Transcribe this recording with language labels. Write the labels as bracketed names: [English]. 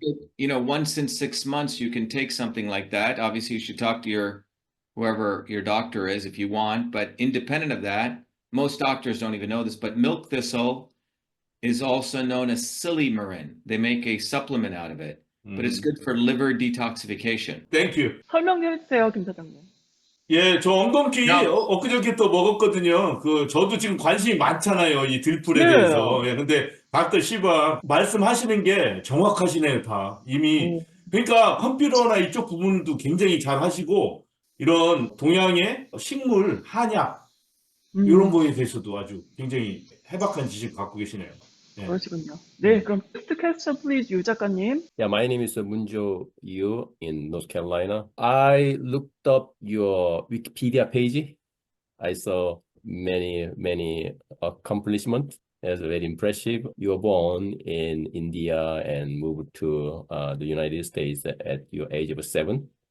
[English] take it, once in 6 months, you can take something like that. Obviously, you should talk to whoever your doctor is if you want. But independent of that, most doctors don't even know this, but milk thistle is also known as silymarin. They make a supplement out of it, but it's good for liver detoxification. Thank you. [Korean] 설명해 주세요, 김 사장님. 예, 저 엉겅퀴 엊그저께 또 먹었거든요. 저도 지금 관심이 많잖아요, 이 들풀에 대해서. 예, 근데 닥터 시바 말씀하시는 게 정확하시네요, 다. 이미. 그러니까 컴퓨터나 이쪽 부분도 굉장히 잘 하시고, 이런 동양의 식물, 한약, 이런 거에 대해서도 아주 굉장히 해박한 지식을 갖고 계시네요. 네. 그러시군요. 네, 그럼 [English] next question please, [Korean] 유 작가님. [English] Yeah, my name is Munjo Yu in North Carolina. I looked up your Wikipedia page. I saw many accomplishments. It's very impressive. You were born in India and moved to the United States at your age of 7.